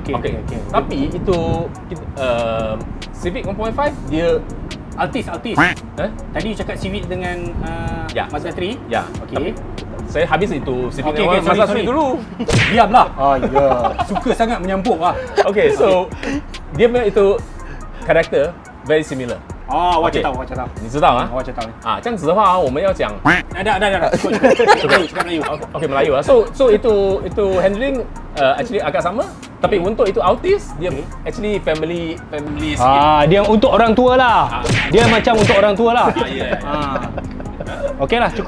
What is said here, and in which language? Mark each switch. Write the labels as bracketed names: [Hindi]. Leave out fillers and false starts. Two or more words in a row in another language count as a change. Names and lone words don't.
[Malay] Tapi itu Civic 1.5 dia Altis. Tadi you cakap Civic dengan Ya. Mazda 3? ya. Okey. Saya habis itu Civic Okey, dengan Mazda 3 sorry. dulu. Diamlah. Ya. Suka sangat menyampuk lah. Okay, so dia punya itu karakter [English] very similar. [Chinese] 我 OK 知道。你知道吗？我知道。这样子的话，我们要讲 [Malay] Dah. Cakap Melayu. OK Melayu lah. So itu handling actually agak sama, tapi untuk itu Altis dia actually family sikit. Dia untuk orang tua lah. Dia macam untuk orang tua lah. Okey lah, cukup.